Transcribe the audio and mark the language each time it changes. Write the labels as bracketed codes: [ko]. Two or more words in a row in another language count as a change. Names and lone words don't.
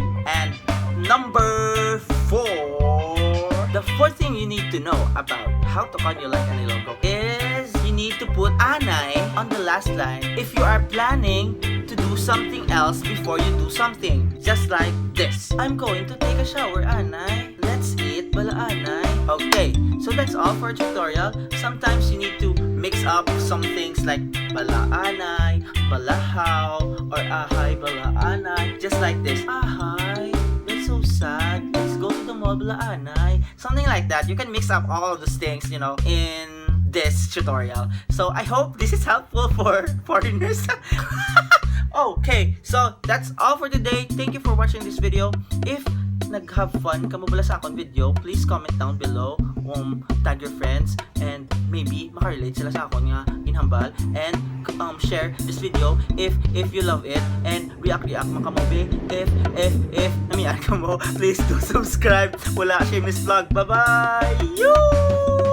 [en] And number 4. The fourth thing you need to know about how to Conyo like an Ilonggo is you need to put anay on the last line if you are planning to do something else before you do something. Just like this. I'm going to take a shower, anay. Let's eat, [hil] bala anay. [en] Okay, so that's all for our tutorial. Sometimes you need to mix up some things like [hil] bala anay, [en] bala how, or [hil] ahay, bala anay. [en] Just like this. Ahay, that's so sad. Let's go to the mall, [hil] bala anay. [en] Something like that. You can mix up all of those things, you know, in this tutorial. So I hope this is helpful for foreigners. Okay, so that's all for today. Thank you for watching this video. If nag-have fun [hil] ka mo bala sa akong video, [en] please comment down below, tag your friends, and maybe [hil] makarelate sila sa akong nga ginhambal, [en] and share this video if you love it, and react makamobi if [hil] namiyan ka mo, [en] please do subscribe. Wala shameless vlog. Bye bye.